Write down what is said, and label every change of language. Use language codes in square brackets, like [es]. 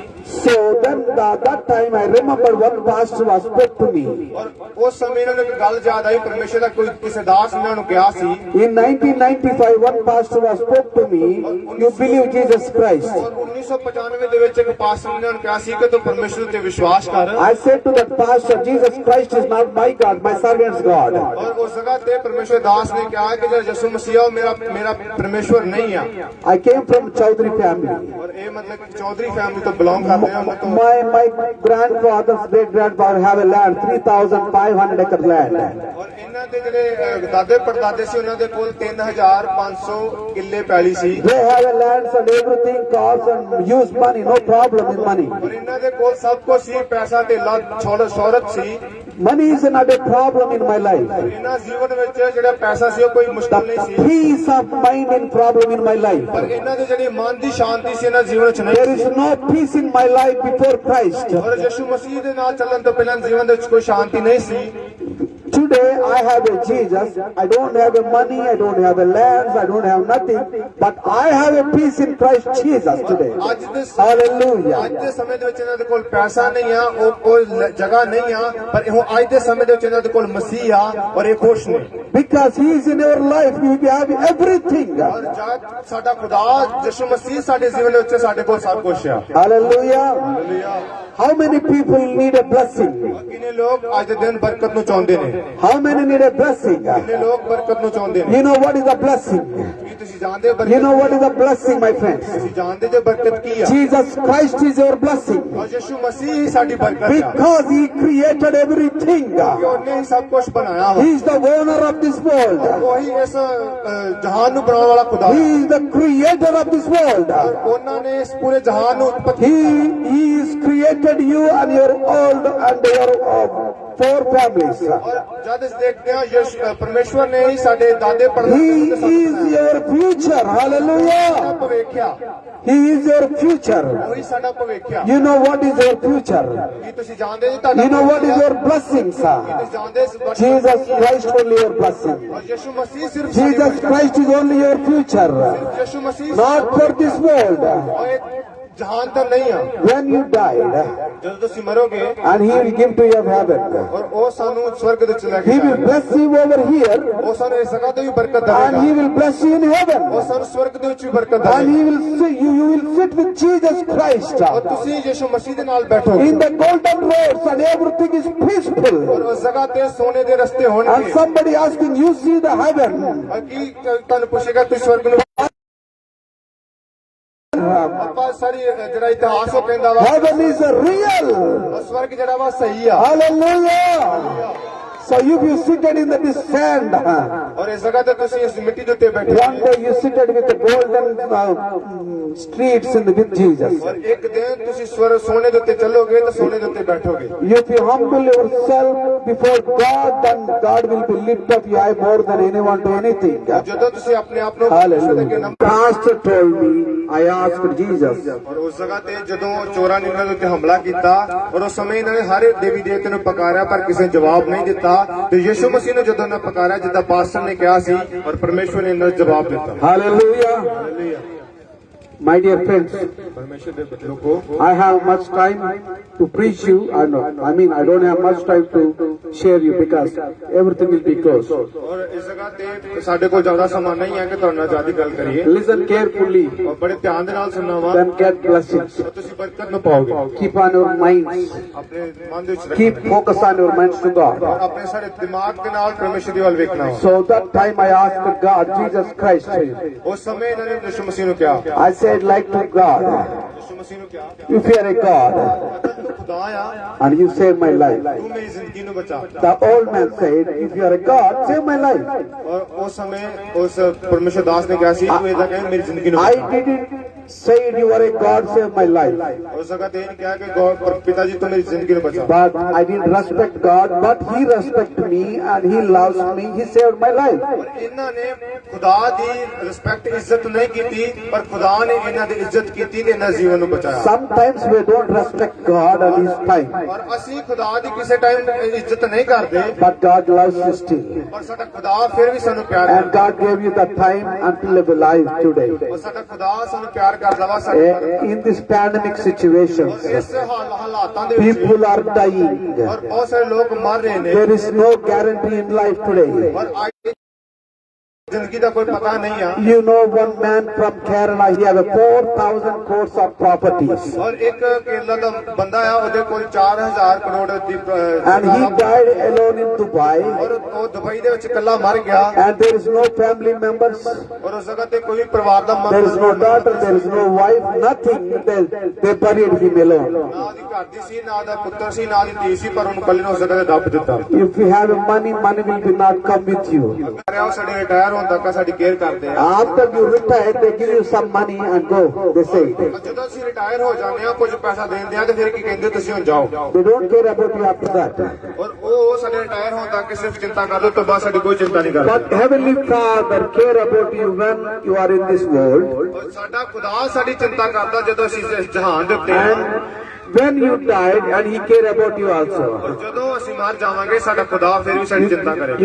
[en] So then that time I remember one pastor was spoke to me. [pa] ਔਰ ਉਸ ਸਮੇਂ ਇਹਨਾਂ ਨੂੰ ਇੱਕ ਗੱਲ ਯਾਦ ਆਈ ਪਰਮੇਸ਼ਰ ਦਾ ਕੋਈ ਕਿਸੇ ਦਾਸ ਨੇ ਇਹਨਾਂ ਨੂੰ ਕਿਹਾ ਸੀ [en] In 1995, one pastor was spoke to me, "You believe Jesus Christ?" [pa] ਔਰ 1995 ਦੇ ਵਿੱਚ ਇੱਕ ਪਾਸਟਰ ਨੇ ਇਹਨਾਂ ਨੂੰ ਕਿਹਾ ਸੀ ਕਿ ਤੂੰ ਪਰਮੇਸ਼ਰ ਤੇ ਵਿਸ਼ਵਾਸ ਕਰ [en] I said to that pastor, "Jesus Christ is not my God, my servant's God." [pa] ਔਰ ਉਸ ਜਗ੍ਹਾ ਤੇ ਪਰਮੇਸ਼ਰ ਦਾਸ ਨੇ ਕਿਹਾ ਕਿ ਜਿਹੜਾ ਯਿਸੂ ਮਸੀਹ ਆ ਉਹ ਮੇਰਾ ਪਰਮੇਸ਼ਰ ਨਹੀਂ ਆ [en] I came from Chaudhary family. [pa] ਔਰ ਇਹ ਮਤਲਬ ਕਿ ਚੌਧਰੀ ਫੈਮਿਲੀ ਤੋਂ ਬਿਲੋਂਗ ਕਰਦੇ ਆ ਉਹਨਾਂ ਤੋਂ [en] My grandfather's great grandfather have a land, 3,500 acre land. [pa] ਔਰ ਇਹਨਾਂ ਦੇ ਜਿਹੜੇ ਦਾਦੇ ਪੜਦਾਦੇ ਸੀ ਉਹਨਾਂ ਦੇ ਕੋਲ 3500 ਕਿੱਲੇ ਪੈਲੀ ਸੀ [en] They have a land and everything, cars and use money, no problem in money. [pa] ਔਰ ਇਹਨਾਂ ਦੇ ਕੋਲ ਸਭ ਕੁਝ ਸੀ ਪੈਸਾ ਧੇਲਾ ਸ਼ੌਹਰਤ ਸੀ [en] Money is not a problem in my life. [pa] ਇਹਨਾਂ ਜੀਵਨ ਵਿੱਚ ਜਿਹੜਾ ਪੈਸਾ ਸੀ ਉਹ ਕੋਈ ਮੁਸ਼ਕਲ ਨਹੀਂ [en] The [pa] ਸੀ [en] peace of mind is problem in my life. [pa] ਪਰ ਇਹਨਾਂ ਦੇ ਜਿਹੜੀ ਮਨ ਦੀ ਸ਼ਾਂਤੀ ਸੀ ਇਹਨਾਂ ਜੀਵਨ ਵਿੱਚ ਨਹੀਂ [en] There is no peace in my life before Christ. [pa] ਔਰ ਯਿਸੂ ਮਸੀਹ ਦੇ ਨਾਲ ਚੱਲਣ ਤੋਂ ਪਹਿਲਾਂ ਜੀਵਨ ਦੇ ਵਿੱਚ ਕੋਈ ਸ਼ਾਂਤੀ ਨਹੀਂ ਸੀ [en] Today I have a Jesus. I don't have a money, I don't have a lands, I don't have nothing, but I have a peace in Christ Jesus today. [pa] ਅੱਜ ਦੇ [en] Hallelujah. [pa] ਅੱਜ ਦੇ ਸਮੇਂ ਦੇ ਵਿੱਚ ਇਹਨਾਂ ਦੇ ਕੋਲ ਪੈਸਾ ਨਹੀਂ ਆ, ਉਹ ਜਗ੍ਹਾ ਨਹੀਂ ਆ, ਪਰ ਹੁਣ ਅੱਜ ਦੇ ਸਮੇਂ ਦੇ ਵਿੱਚ ਇਹਨਾਂ ਦੇ ਕੋਲ ਮਸੀਹ ਆ ਔਰ ਇਹ ਖੁਸ਼ ਨੇ। [en] Because He is in your life, you will have everything. [pa] ਔਰ ਜਦ ਸਾਡਾ ਖੁਦਾ ਯਿਸੂ ਮਸੀਹ ਸਾਡੇ ਜੀਵਨ ਦੇ ਵਿੱਚ ਸਾਡੇ ਕੋਲ ਸਭ ਕੁਝ ਆ। [en] Hallelujah. [pa] Hallelujah. [en] How many people need a blessing? [pa] ਕਿੰਨੇ ਲੋਕ ਅੱਜ ਦੇ ਦਿਨ ਬਰਕਤ ਨੂੰ ਚਾਹੁੰਦੇ ਨੇ? [en] How many need a blessing? [pa] ਕਿੰਨੇ ਲੋਕ ਬਰਕਤ ਨੂੰ ਚਾਹੁੰਦੇ ਨੇ? [en] You know what is a blessing? [pa] ਕੀ ਤੁਸੀਂ ਜਾਣਦੇ ਹੋ [en] You [pa] ਬਰਕਤ? [en] know what is a blessing, my friends? [pa] ਤੁਸੀਂ ਜਾਣਦੇ ਜੋ ਬਰਕਤ ਕੀ ਆ? [en] Jesus Christ is your blessing. [pa] ਔਰ ਯਿਸੂ ਮਸੀਹ ਹੀ ਸਾਡੀ ਬਰਕਤ ਆ। [en] Because He created everything. [pa] ਕਿ ਉਹਨੇ ਹੀ ਸਭ ਕੁਝ ਬਣਾਇਆ ਵਾ। [en] He is the owner of this world. [pa] ਉਹੀ ਇਸ ਜਹਾਨ ਨੂੰ ਬਣਾਉਣ ਵਾਲਾ ਖੁਦਾ [en] He [pa] ਹੈ। [en] is the creator of this world. [pa] ਉਹਨਾਂ ਨੇ ਇਸ ਪੂਰੇ ਜਹਾਨ ਨੂੰ ਉਤਪਤੀ [en] He is created you and your old and your four families. [pa] ਔਰ ਜਦ ਇਸ ਦੇਖਦੇ ਹਾਂ ਪਰਮੇਸ਼ਵਰ ਨੇ ਹੀ ਸਾਡੇ ਦਾਦੇ [en] He [pa] ਪੜਦਾਦੇ [en] is your future. Hallelujah. [pa] ਭਵਿੱਖਿਆ। [en] He is your future. [pa] ਉਹੀ ਸਾਡਾ ਭਵਿੱਖਿਆ। [en] You know what is your future? [pa] ਕੀ ਤੁਸੀਂ ਜਾਣਦੇ ਜੀ ਤੁਹਾਡਾ [en] You know what is your blessings? [pa] ਤੁਸੀਂ ਜਾਣਦੇ ਇਸ ਬਰਕਤ [en] Jesus Christ only your blessing. [pa] ਔਰ ਯਿਸੂ ਮਸੀਹ ਸਿਰਫ ਸਾਡੀ [en] Jesus [pa] ਬਰਕਤ [en] Christ is only your future. [pa] ਹੈ। ਯਿਸੂ ਮਸੀਹ [en] Not for this world. [pa] ਔਰ ਇਹ ਜਹਾਨ ਤਾਂ ਨਹੀਂ ਆ। [en] When you died, [pa] ਜਦੋਂ ਤੁਸੀਂ ਮਰੋਗੇ [en] and He will give to you heaven. [pa] ਔਰ ਉਹ ਸਾਨੂੰ ਸਵਰਗ ਦੇ ਵਿੱਚ ਲੈ ਕੇ [en] He will [pa] ਜਾਏਗਾ। [en] bless you over here, [pa] ਉਹ ਸਾਨੂੰ ਇਸ ਜਗ੍ਹਾ ਤੇ ਵੀ ਬਰਕਤ [en] and He [pa] ਦੇਵੇਗਾ। [en] will bless you in heaven. [pa] ਉਹ ਸਾਨੂੰ ਸਵਰਗ ਦੇ ਵਿੱਚ ਵੀ ਬਰਕਤ [en] And [pa] ਦੇਵੇਗਾ। [en] He will see you. You will sit with Jesus Christ [pa] ਔਰ ਤੁਸੀਂ ਯਿਸੂ ਮਸੀਹ ਦੇ ਨਾਲ ਬੈਠੋਗੇ [en] in the golden roads, and everything is peaceful. [pa] ਔਰ ਉਸ ਜਗ੍ਹਾ ਤੇ ਸੋਨੇ ਦੇ ਰਸਤੇ [en] And [pa] ਹੋਣਗੇ। [en] somebody asking, you see the heaven? [pa] ਔਰ ਕੀ ਤੁਹਾਨੂੰ ਪੁੱਛੇਗਾ ਤੁਸੀਂ ਸਵਰਗ ਨੂੰ ਆਪਾਂ ਸਾਰੀ ਜਿਹੜਾ ਇਤਿਹਾਸ ਉਹ ਕਹਿੰਦਾ ਵਾ [en] Heaven is real. [pa] ਉਹ ਸਵਰਗ ਜਿਹੜਾ ਵਾ ਸਹੀ ਆ। [en] Hallelujah. So if you seated in this sand, [pa] ਔਰ ਇਸ ਜਗ੍ਹਾ ਤੇ ਤੁਸੀਂ ਇਸ ਮਿੱਟੀ ਦੇ ਉੱਤੇ ਬੈਠੇ [en] one day you seated with the golden streets with Jesus. [pa] ਔਰ ਇੱਕ ਦਿਨ ਤੁਸੀਂ ਸੋਨੇ ਦੇ ਉੱਤੇ ਚੱਲੋਗੇ ਤਾਂ ਸੋਨੇ ਦੇ ਉੱਤੇ ਬੈਠੋਗੇ। [en] If you humble yourself before God, then God will be lift up you high more than anyone to anything. ਜਦੋਂ ਤੁਸੀਂ ਆਪਣੇ ਆਪ ਨੂੰ ਪਰਮੇਸ਼ਰ ਦੇ ਅੱਗੇ Hallelujah. Pastor told me, I asked Jesus, [pa] ਔਰ ਉਸ ਜਗ੍ਹਾ ਤੇ ਜਦੋਂ ਚੋਰਾਂ ਨੇ ਇਹਨਾਂ ਦੇ ਉੱਤੇ ਹਮਲਾ ਕੀਤਾ ਔਰ ਉਸ ਸਮੇਂ ਇਹਨਾਂ ਨੇ ਹਰ ਦੇਵੀ ਦੇਵਤੇ ਨੂੰ ਪੁਕਾਰਿਆ ਪਰ ਕਿਸੇ ਨੇ ਜਵਾਬ ਨਹੀਂ ਦਿੱਤਾ ਤੇ ਯਿਸੂ ਮਸੀਹ ਨੇ ਜਦੋਂ ਇਹਨਾਂ ਪੁਕਾਰਿਆ ਜਿੱਦਾਂ ਪਾਸਟਰ ਨੇ ਕਿਹਾ ਸੀ ਔਰ ਪਰਮੇਸ਼ਵਰ ਨੇ ਇਹਨਾਂ ਨੂੰ ਜਵਾਬ ਦਿੱਤਾ। [en] Hallelujah. My dear friends, [pa] ਪਰਮੇਸ਼ਰ ਦੇ ਲੋਕੋ [en] I have much time to preach you. I mean, I don't have much time to share you because everything will be closed. [pa] ਔਰ ਇਸ ਜਗ੍ਹਾ ਤੇ ਸਾਡੇ ਕੋਲ ਜ਼ਿਆਦਾ ਸਮਾਂ ਨਹੀਂ ਹੈ ਕਿ ਤੁਹਾਡੇ ਨਾਲ ਜ਼ਿਆਦਾ ਗੱਲ ਕਰੀਏ। [en] Listen carefully, [pa] ਔਰ ਬੜੇ ਧਿਆਨ ਦੇ ਨਾਲ ਸੁਣਨਾ ਵਾ [en] then get blessings. [pa] ਔਰ ਤੁਸੀਂ ਬਰਕਤ ਨੂੰ ਪਾਓਗੇ। [en] Keep on your minds. [pa] ਆਪਣੇ ਮਨ ਦੇ ਵਿੱਚ [en] Keep [pa] ਰੱਖਣਾ [en] focus on your minds to God. [pa] ਔਰ ਆਪਣੇ ਸਾਡੇ ਦਿਮਾਗ ਦੇ ਨਾਲ ਪਰਮੇਸ਼ਰ ਦੀ ਵੱਲ ਵੇਖਣਾ ਵਾ। [en] So that time I asked God, Jesus Christ, [pa] ਉਸ ਸਮੇਂ ਇਹਨਾਂ ਨੇ ਯਿਸੂ ਮਸੀਹ ਨੂੰ ਕਿਹਾ [en] I said like to God, [pa] ਯਿਸੂ ਮਸੀਹ ਨੂੰ ਕਿਹਾ [en] if you are a God [pa] ਤੂੰ ਖੁਦਾ ਆ [en] and you save my life. [pa] ਤੂੰ ਮੇਰੀ ਜ਼ਿੰਦਗੀ ਨੂੰ ਬਚਾ। [en] The old man said, if you are a God, save my life. [pa] ਔਰ ਉਸ ਸਮੇਂ ਉਸ ਪਰਮੇਸ਼ਰ ਦਾਸ ਨੇ ਕਿਹਾ ਸੀ ਤੂੰ ਇਹਦਾ ਕਹਿ ਮੇਰੀ ਜ਼ਿੰਦਗੀ ਨੂੰ [en] I [pa] ਬਚਾ। [en] didn't say you are a God, save my life. [pa] ਉਸ ਜਗ੍ਹਾ ਤੇ ਇਹ ਨਹੀਂ ਕਿਹਾ ਕਿ ਗੋਡ ਪਿਤਾ ਜੀ ਤੂੰ ਮੇਰੀ ਜ਼ਿੰਦਗੀ ਨੂੰ ਬਚਾ। [en] But I didn't respect God, but He respected me and He loves me. He saved my life. [pa] ਔਰ ਇਹਨਾਂ ਨੇ ਖੁਦਾ ਦੀ ਰਿਸਪੈਕਟ ਇੱਜ਼ਤ ਨਹੀਂ ਕੀਤੀ ਪਰ ਖੁਦਾ ਨੇ ਇਹਨਾਂ ਦੀ ਇੱਜ਼ਤ ਕੀਤੀ ਤੇ ਇਹਨਾਂ ਦੇ ਜੀਵਨ ਨੂੰ ਬਚਾਇਆ। [en] Sometimes we don't respect God at His time, [pa] ਔਰ ਅਸੀਂ ਖੁਦਾ ਦੀ ਕਿਸੇ ਟਾਈਮ ਇੱਜ਼ਤ ਨਹੀਂ ਕਰਦੇ [en] but God loves you still. [pa] ਪਰ ਸਾਡਾ ਖੁਦਾ ਫਿਰ ਵੀ ਸਾਨੂੰ ਪਿਆਰ [en] And [pa] ਕਰਦਾ [en] God gave you the time until live alive today. [pa] ਔਰ ਸਾਡਾ ਖੁਦਾ ਸਾਨੂੰ ਪਿਆਰ ਕਰਦਾ ਵਾ ਸਾਡੇ [en] In this pandemic [pa] ਔਰ [en] situations, [pa] ਇਸ ਹਾਲਾਤਾਂ ਦੇ ਵਿੱਚ [en] people are dying. [pa] ਔਰ ਬਹੁਤ ਸਾਰੇ ਲੋਕ ਮਰ ਰਹੇ ਨੇ [en] There is no guarantee in life today. [pa] ਔਰ ਅੱਜ ਜ਼ਿੰਦਗੀ ਦਾ ਕੋਈ ਪਤਾ ਨਹੀਂ ਆ। [en] You know one man from Kerala, he has 4,000 crores of properties. [pa] ਔਰ ਇੱਕ ਕੇਰਲਾ ਦਾ ਬੰਦਾ ਆ ਉਹਦੇ ਕੋਲ 4000 ਕਰੋੜ ਦੀ [en] And he died alone in Dubai. [pa] ਔਰ ਉਹ ਦੁਬਈ ਦੇ ਵਿੱਚ ਇਕੱਲਾ ਮਰ ਗਿਆ [en] And there is no family members. [pa] ਔਰ ਉਸ ਜਗ੍ਹਾ ਤੇ ਕੋਈ ਪਰਿਵਾਰ ਦਾ [en] There is no daughter, there is no wife, nothing. They buried him alone. [pa] ਨਾ ਦੀ ਘਰ ਦੀ ਸੀ ਨਾ ਦਾ ਪੁੱਤਰ ਸੀ ਨਾ ਦੀ ਧੀ ਸੀ ਪਰ ਉਹਨੂੰ ਕੱਲੇ ਨੂੰ ਉਸ ਜਗ੍ਹਾ ਤੇ ਦੱਬ ਦਿੱਤਾ। [en] If you have money, money will be not come with you. [pa] ਉਹ ਸਾਡੇ ਰਿਟਾਇਰ ਹੋਣ ਤੱਕ ਸਾਡੀ ਕੇਅਰ ਕਰਦੇ ਆ। [en] After you retire, they give you some money and go, they say. [pa] ਜਦੋਂ ਅਸੀਂ ਰਿਟਾਇਰ ਹੋ ਜਾਂਦੇ ਆ ਕੁਝ ਪੈਸਾ ਦਿੰਦੇ ਆ ਤੇ ਫਿਰ ਕੀ ਕਹਿੰਦੇ ਤੁਸੀਂ ਹੁਣ ਜਾਓ। [en] They don't care about you after that. [pa] ਔਰ ਉਹ ਸਾਡੇ ਰਿਟਾਇਰ ਹੋਣ ਤੱਕ ਸਿਰਫ ਚਿੰਤਾ ਕਰਦੇ ਤੋਂ ਬਾਅਦ ਸਾਡੀ ਕੋਈ ਚਿੰਤਾ ਨਹੀਂ ਕਰਦੇ। [en] But Heavenly Father care about you when you are in this world. [pa] ਔਰ ਸਾਡਾ ਖੁਦਾ ਸਾਡੀ ਚਿੰਤਾ ਕਰਦਾ ਜਦੋਂ ਅਸੀਂ ਇਸ ਜਹਾਨ ਦੇ ਉੱਤੇ ਹਾਂ। [en] And when you died, and He care about you also. [pa] ਔਰ ਜਦੋਂ ਅਸੀਂ ਮਰ ਜਾਵਾਂਗੇ ਸਾਡਾ ਖੁਦਾ ਫਿਰ ਵੀ ਸਾਡੀ ਚਿੰਤਾ ਕਰੇਗਾ।